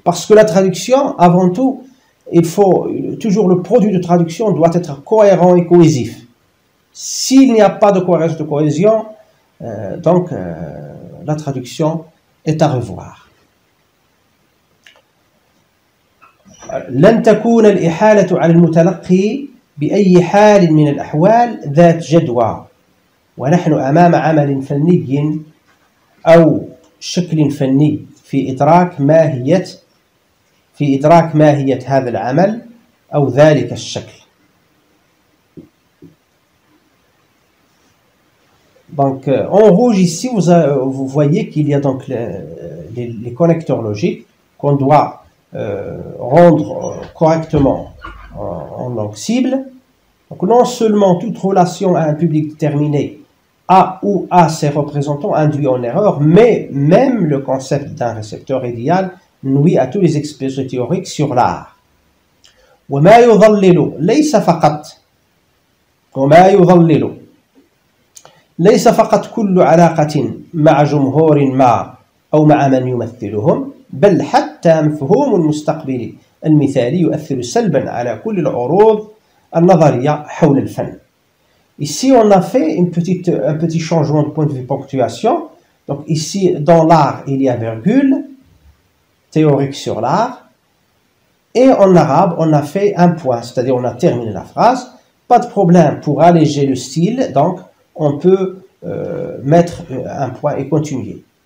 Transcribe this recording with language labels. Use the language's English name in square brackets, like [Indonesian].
[French] Parce que la traduction, avant tout, toujours le produit de traduction doit être cohérent et cohésif. S'il n'y a pas de cohérence, de cohésion, la traduction est à revoir. [Arabic] لن تكون الإحالة على المتلقي بأي حال من الأحوال ذات جدوى ونحن أمام عمل فني أو شكل فني في إدراك ماهية هذا العمل أو ذلك الشكل. [French] Donc en rouge ici vous voyez qu'il y a donc les connecteurs logiques qu'on doit rendre correctement en langue cible. Donc non seulement toute relation à un public déterminé a ou a ses représentants induit en erreur, mais même le concept d'un récepteur idéal nuit à tous les exposés théoriques sur l'art. [Arabic] وما يضلل ليس فقط كل علاقة مع جمهور ما أو مع من يمثلهم، بل حتى مفهوم المستقبل المثالي يؤثر سلبا على كل العروض النظرية حول الفن. [French] Ici, on a fait un petit changement de point de vue ponctuation. Donc ici, dans l'art, il y a virgule, théorique sur l'art. Et en arabe, on a fait un point, c'est-à-dire on a terminé la phrase pas de problème pour alléger le style, donc on peut mettre un point et continuer.